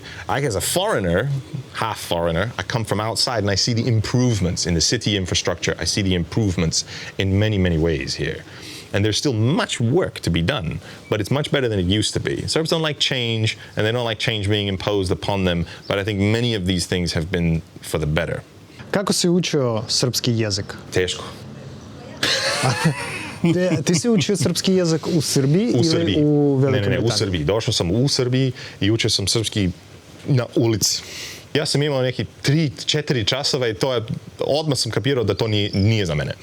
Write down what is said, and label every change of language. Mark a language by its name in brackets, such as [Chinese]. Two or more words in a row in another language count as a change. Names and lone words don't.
[English] I, as a foreigner, half foreigner, I come from outside and I see the improvements in the city infrastructure. I see the improvements in many, many ways here. And there's still much work to be done, but it's much better than it used to be. Serbs don't like change, and they don't like change being imposed upon them, but I think many of these things have been for the better. [Serbian] Kako si učio srpski jezik? Teško. Ti si učio srpski jezik u Srbiji ili u Velikoj Britaniji? Ne, u Srbiji. Došao sam u Srbiji i učio sam srpski na ulici. Ja sam imao neki 3-4 časova i odmah sam kapirao da to nije za mene.